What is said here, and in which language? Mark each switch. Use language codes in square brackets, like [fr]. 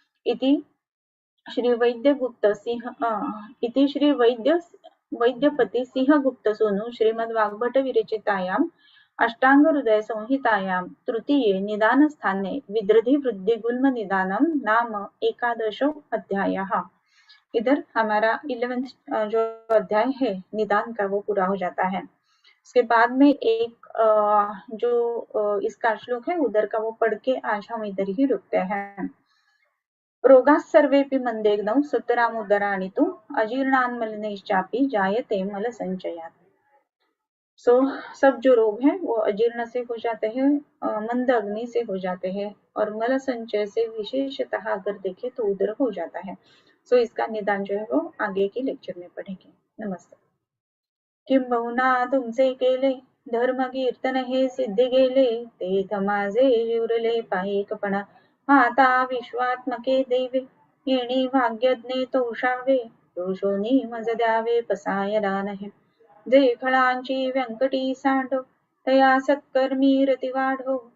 [sa] इति श्री वैद्य गुप्त सिंह इति श्री वैद्यपति सिंह गुप्त सोनु श्रीमद् वाग्भट विरचितायाम अष्टांग हृदय संहितायां तृतीये निदान स्थाने विद्रधि वृद्धि गुल्म निदानम नाम एकादशो अध्यायः। [hi] इधर हमारा 11th जो अध्याय है निदान का वो पूरा हो जाता है। उसके बाद में एक जो इसका श्लोक है उधर का वो पढ़ के आज हम इधर ही रुकते हैं। [sa] रोगाः सर्वेऽपि मंदेग्धौ सुतरामुदराणि तु अजीर्णान्मलिनैश्चापि जायते मल संचयात्। [hi] सो सब जो रोग हैं वो अजीर्ण से हो जाते हैं, मंद अग्नि से हो जाते हैं और मल संचय से विशेषतः अगर देखें तो उदर हो जाता है। सो इसका निदान जो है वो आगे के लेक्चर में पढ़ेंगे। नमस्ते। [mr] किंबहुना तुमचे केले धर्म कीर्तन हे सिद्धी गेले, ते माझे उरले पायिकपणा, आता विश्वात्मके देवे येणे भाग्यज्ञे तोषावे, दोषोनी मज द्यावे पसायला नाही. जे खळांची व्यंकटी सांडो तया सत्कर्मी रती वाढो.